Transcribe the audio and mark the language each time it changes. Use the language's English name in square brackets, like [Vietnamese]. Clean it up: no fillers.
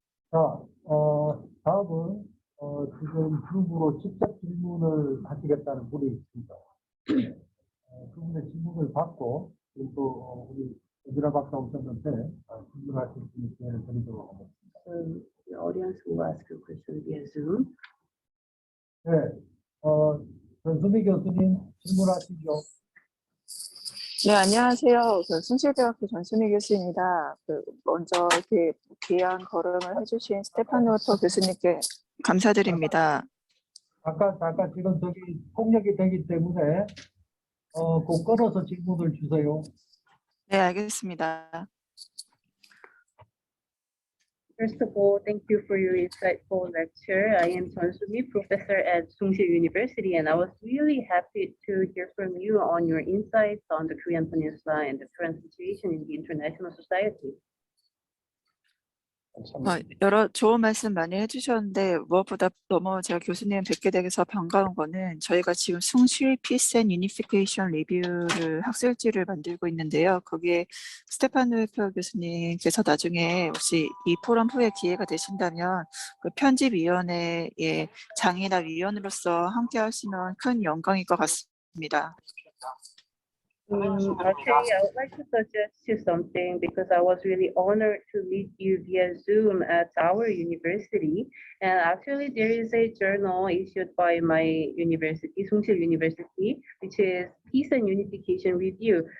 [Korean] 자, 다음은 지금 그룹으로 직접 질문을 하시겠다는 분이 있습니다. 그분의 질문을 받고 그리고 또 우리 여진아 박사 오셨는데 질문하실 수 있는 기회를 드리도록 하겠습니다. [English] The audience will ask a question via Zoom. [Korean] 네, 전수미 교수님 질문하시죠. 네, 안녕하세요. 숭실대학교 전순희 교수입니다. 먼저 이렇게 귀한 걸음을 해주신 스테파노토 교수님께 감사드립니다. 잠깐 지금 저기 폭력이 되기 때문에 꼭 끊어서 질문을 주세요. 네, 알겠습니다. [English] First of all, thank you for your insightful lecture. I am Chun Soo-mi, professor at 숭실 University, and I was really happy to hear from you on your insights on the Korean Peninsula and the current situation in the international society. [Korean] 여러 좋은 말씀 많이 해주셨는데 무엇보다 너무 제가 교수님 뵙게 돼서 반가운 거는 저희가 지금 숭실 피스 앤 유니피케이션 리뷰를 학술지를 만들고 있는데요. 거기에 스테파노이프 교수님께서 나중에 혹시 이 포럼 후에 기회가 되신다면 그 편집위원회의 장이나 위원으로서 함께 하시면 큰 영광일 것 같습니다. [English] Actually, I would like to suggest you something because I was really honored to meet you via Zoom at our university. And actually, there is a journal issued by my university, 숭실 University, which is Peace and Unification Review.